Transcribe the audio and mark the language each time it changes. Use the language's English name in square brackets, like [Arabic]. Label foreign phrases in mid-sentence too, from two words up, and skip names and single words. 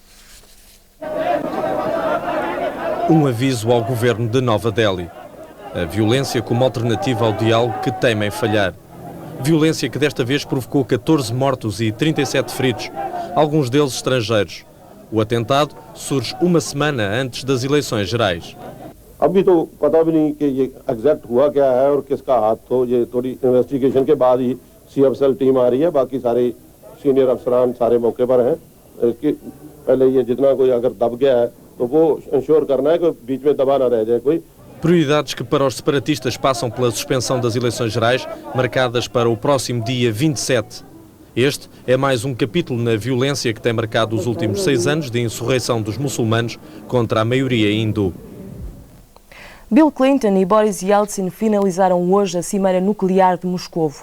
[Portuguese] Um aviso ao governo de Nova Delhi. A violência como alternativa ao diálogo que temem falhar. Violência que desta vez provocou 14 mortos e 37 feridos, alguns deles estrangeiros. O atentado surge uma semana antes das eleições gerais. [Hindi] अभी तो पता भी नहीं कि ये एग्जैक्ट हुआ क्या है और किसका हाथ तो ये थोड़ी इन्वेस्टिगेशन के बाद ही [English] CFSL team [Hindi] आ रही है बाकी सारे सीनियर अफसरान सारे मौके पर हैं इसके पहले ये जितना कोई अगर दब गया है तो वो इंश्योर करना है कि बीच में दबा ना रह जाए कोई. [Portuguese] Prioridades que para os separatistas passam pela suspensão das eleições gerais, marcadas para o próximo dia 27. Este é mais um capítulo na violência que tem marcado os últimos 6 anos de insurreição dos muçulmanos contra a maioria hindu. Bill Clinton e Boris Yeltsin finalizaram hoje a cimeira nuclear de Moscovo.